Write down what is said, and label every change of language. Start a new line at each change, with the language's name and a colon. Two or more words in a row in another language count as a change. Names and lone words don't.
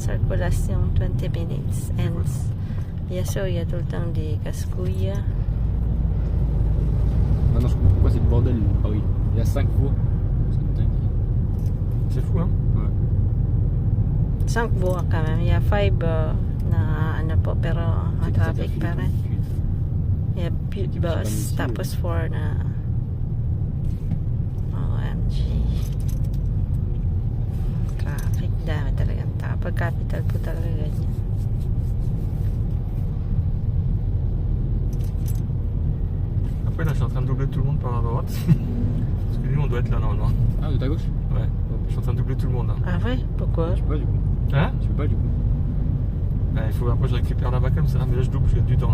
French: circulation 20 minutes. And il y a ça, il y a tout le temps des casse-couilles. Ah non, je comprends pourquoi c'est le bordel Paris. Il y a 5 voies. C'est dingue. C'est fou, hein? Ouais. 5 voies quand même. Il y a 5
Filipino: na ano po, pero
French: C'est que ça
Filipino: traffic pa rin.
French: Il y a bus,
Filipino: tapos 4 na OMG. Traffic, dami talagang tao. Pag capital po talaga ganyan.
French: Après, là, je suis en train de doubler tout le monde par la droite. Parce que nous, on doit être là normalement. Ah, de ta gauche? Ouais. Je suis en train de doubler tout le monde là. Ah ouais? Pourquoi? Je peux pas du coup. Hein? Je peux pas du coup. Bah, il faut après je récupère là-bas comme ça. Mais là, je double, je gagne du temps là.